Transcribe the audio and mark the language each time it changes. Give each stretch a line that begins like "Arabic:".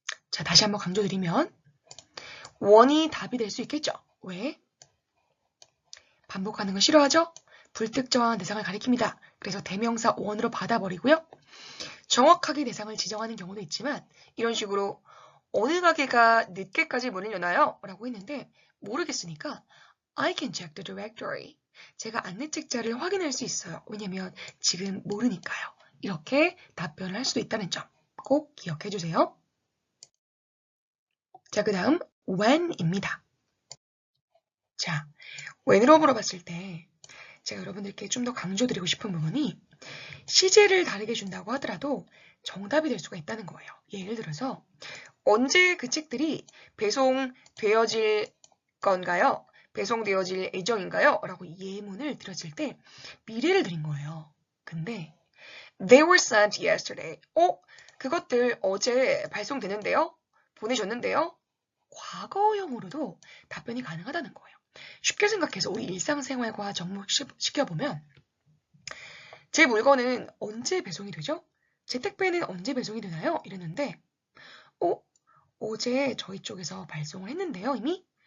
Korean: 자, 다시 한번 강조드리면 원이 답이 될 수 있겠죠. 왜? 반복하는 걸 싫어하죠? 불특정한 대상을 가리킵니다. 그래서 대명사 원으로 받아버리고요. 정확하게 대상을 지정하는 경우도 있지만 이런 식으로 어느 가게가 늦게까지 문을 여나요? 라고 했는데 모르겠으니까
English: I can check the directory.
Korean: 제가 안내책자를 확인할 수 있어요. 왜냐면 지금 모르니까요. 이렇게 답변을 할 수도 있다는 점 꼭 기억해 주세요. 자, 그 다음 when입니다. 자, when으로 물어봤을 때 제가 여러분들께 좀 더 강조드리고 싶은 부분이 시제를 다르게 준다고 하더라도 정답이 될 수가 있다는 거예요. 예를 들어서 언제 그 책들이 배송되어질 건가요? 배송되어질 예정인가요? 라고 예문을 드렸을 때 미래를 드린 거예요. 근데
English: They were sent yesterday.
Korean: 그것들 어제 발송되는데요? 보내셨는데요? 과거형으로도 답변이 가능하다는 거예요. 쉽게 생각해서 우리 일상생활과 접목시켜보면 제 물건은 언제 배송이 되죠? 제 택배는 언제 배송이 되나요? 이랬는데 어제 저희 쪽에서 발송을 했는데요, 이미?